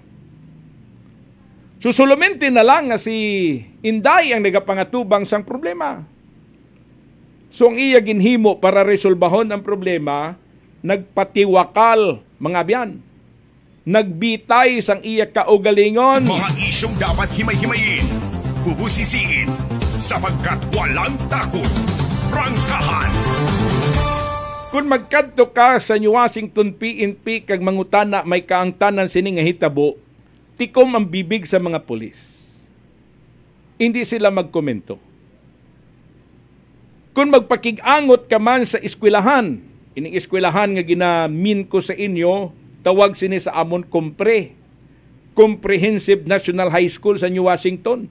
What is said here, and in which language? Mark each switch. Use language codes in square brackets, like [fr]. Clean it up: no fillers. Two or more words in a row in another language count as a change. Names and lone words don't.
[hil] Susulumente na lang nga si Inday ang nagapangatubang sang problema. So ang iya ginhimo para resolbahon ang problema, nagpatiwakal mga biyan. Nagbitay sang iya kaugalingon. [tl] Mga isyong dapat himay-himayin, bubusisiin, sapagkat walang takot. Prangkahan. [hil] Kung magkadto ka sa New Washington PNP kag mangutana may kaangtanan sini nga hitabo, [tl] tikom ang bibig [hil] sa mga pulis. [tl] Hindi sila magkomento. [hil] Kung magpakig-angot ka man sa eskwelahan, ining eskwelahan nga ginamin ko sa inyo, tawag sini sa amon Comprehensive National High School sa New Washington.